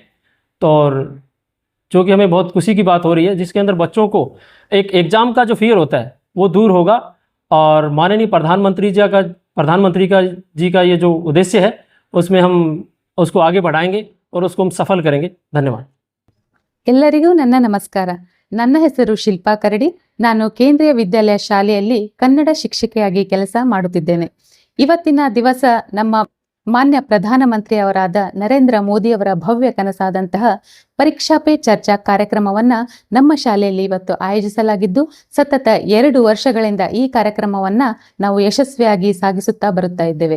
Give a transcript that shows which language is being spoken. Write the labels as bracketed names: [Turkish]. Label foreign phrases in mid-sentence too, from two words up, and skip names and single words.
[Hindi] तो और जो कि हमें बहुत खुशी की बात हो रही है, जिसके अंदर बच्चों को एक एग्ज़ाम का जो फियर होता है वो दूर होगा और माननीय प्रधानमंत्री जी का ये जो उद्देश्य है उसमें हम उसको आगे बढ़ाएंगे और उसको हम सफल करेंगे। धन्यवाद। [Kannada] ಎಲ್ಲರಿಗೂ ನನ್ನ ನಮಸ್ಕಾರ. ನನ್ನ ಹೆಸರು ಶಿಲ್ಪಾ ಕರಡಿ. ನಾನು ಕೇಂದ್ರೀಯ ವಿದ್ಯಾಲಯ ಶಾಲೆಯಲ್ಲಿ ಕನ್ನಡ ಶಿಕ್ಷಕಿಯಾಗಿ ಕೆಲಸ ಮಾಡುತ್ತಿದ್ದೇನೆ. ಇವತ್ತಿನ ದಿವಸ ನಮ್ಮ ಮಾನ್ಯ ಪ್ರಧಾನಮಂತ್ರಿಯವರಾದ ನರೇಂದ್ರ ಮೋದಿಯವರ ಭವ್ಯ ಕನಸಾದಂತಹ ಪರೀಕ್ಷಾ ಪೇ ಚರ್ಚಾ ಕಾರ್ಯಕ್ರಮವನ್ನ ನಮ್ಮ ಶಾಲೆಯಲ್ಲಿ ಇವತ್ತು ಆಯೋಜಿಸಲಾಗಿದ್ದು, ಸತತ 2 ವರ್ಷಗಳಿಂದ ಈ ಕಾರ್ಯಕ್ರಮವನ್ನ ನಾವು ಯಶಸ್ವಿಯಾಗಿ ಸಾಗಿಸುತ್ತಾ ಬರುತ್ತಾ ಇದ್ದೇವೆ.